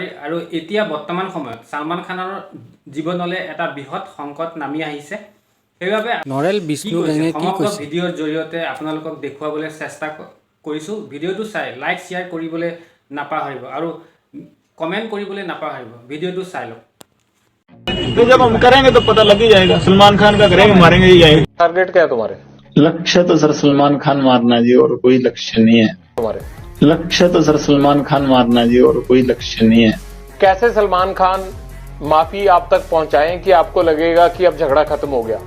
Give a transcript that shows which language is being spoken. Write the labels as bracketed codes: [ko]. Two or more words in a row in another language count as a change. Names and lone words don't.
[as] আৰু এতিয়া বৰ্তমান সময়ত ছালমান খানৰ জীৱনলৈ এটা বৃহৎ সংকট নামি আহিছে। সেইবাবে নৰেল বিষ্ণু গেঙে সমগ্ৰ ভিডিঅ'ৰ জৰিয়তে আপোনালোকক দেখুৱাবলৈ চেষ্টা কৰিছোঁ। ভিডিঅ'টো চাই লাইক শ্বেয়াৰ কৰিবলৈ নাপাহৰিব আৰু কমেণ্ট কৰিবলৈ নাপাহৰিব। ভিডিঅ'টো চাই লওক। [hi] तो जब हम करेंगे तो पता लग ही जाएगा। सलमान खान का करेंगे, मारेंगे ही आएंगे। टारगेट क्या है तुम्हारे? लक्ष्य तो सर सलमान खान मारना जी, और कोई लक्ष्य नहीं है। तुम्हारे लक्ष्य तो सर सलमान खान मारना जी, और कोई लक्ष्य नहीं है। कैसे सलमान खान माफी आप तक पहुंचाएं कि आपको लगेगा कि अब झगड़ा खत्म हो गया?